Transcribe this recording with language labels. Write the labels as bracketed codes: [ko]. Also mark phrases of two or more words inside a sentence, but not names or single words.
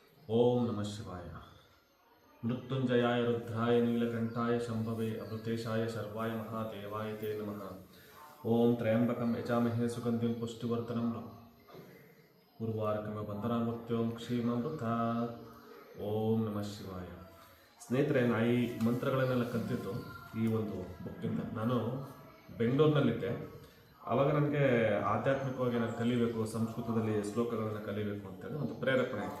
[sa] ಓಂ ನಮಃ ಶಿವಾಯ. ಮೃತ್ಯುಂಜಯಾಯ ರುದ್ರಾಯ ನೀಲಕಂಠಾಯ ಶಂಭವೇ ಅಮೃತೇಶಾಯ ಶರ್ವಾಯ ಮಹಾದೇವಾಯ ತೇ ನಮಃ. ಓಂ ತ್ರಯಂಬಕಂ ಯಜಾಮಹೇ ಸುಗಂಧಿಂ ಪುಷ್ಟಿವರ್ಧನಂ ಉರ್ವಾರಕಮ ಬಂಧನಾಮೃತ್ಯೋಂ ಕ್ಷೀಮಾಮೃತ. ಓಂ ನಮಃ ಶಿವಾಯ. [kn] ಸ್ನೇಹಿತರೆ, ನಾ ಈ ಮಂತ್ರಗಳನ್ನೆಲ್ಲ ಕಲಿತಿದ್ದು ಈ ಒಂದು ಬುಕ್ಕಿಂದ. ನಾನು ಬೆಂಗಳೂರಿನಲ್ಲಿದ್ದೆ. ಆವಾಗ ನನಗೆ ಆಧ್ಯಾತ್ಮಿಕವಾಗಿ ನಾನು ಕಲಿಬೇಕು, ಸಂಸ್ಕೃತದಲ್ಲಿ ಶ್ಲೋಕಗಳನ್ನು ಕಲಿಬೇಕು ಅಂತೇಳಿ ಒಂದು ಪ್ರೇರೇಪಣೆ ಆಯಿತು.